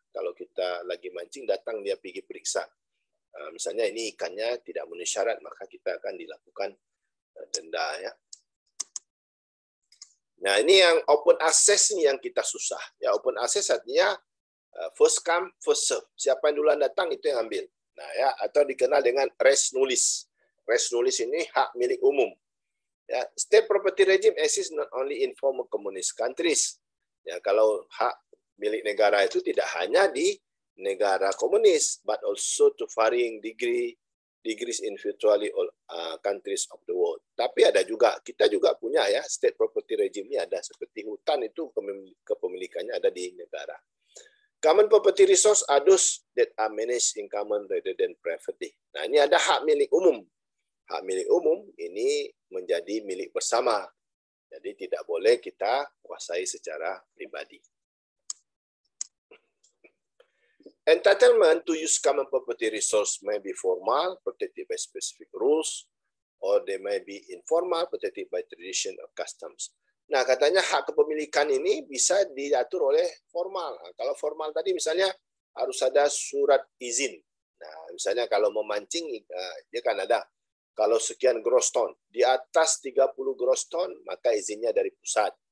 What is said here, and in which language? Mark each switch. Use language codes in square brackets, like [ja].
[id] Kalau kita lagi mancing datang dia pergi periksa. Misalnya ini ikannya tidak memenuhi syarat maka kita akan dilakukan denda ya. Nah ini yang open access ini yang kita susah. Ya open access artinya [en] first come first serve. [id] Siapa yang duluan datang itu yang ambil. Nah ya atau dikenal dengan res nulis. Res nulis ini hak milik umum. [en] Ya, state property regime exists not only in former communist countries. [id] Ya, kalau hak milik negara itu tidak hanya di negara komunis, [en] but also to varying degrees in virtually all countries of the world. [id] Tapi ada juga, kita juga punya ya, state property regime-nya ada seperti hutan itu kepemilikannya ada di negara. [en] Common property resource are those that are managed in common rather than privately. [id] Nah, ini ada hak milik umum. Hak milik umum ini menjadi milik bersama. Jadi tidak boleh kita kuasai secara pribadi. [en] Entitlement to use common property resource may be formal, protected by specific rules, or they may be informal, protected by tradition or customs. [id] Nah, katanya hak kepemilikan ini bisa diatur oleh formal. Nah, kalau formal tadi misalnya harus ada surat izin. Nah, misalnya kalau memancing, dia kan ada. Kalau sekian gross ton, di atas 30 gross ton, maka izinnya dari pusat.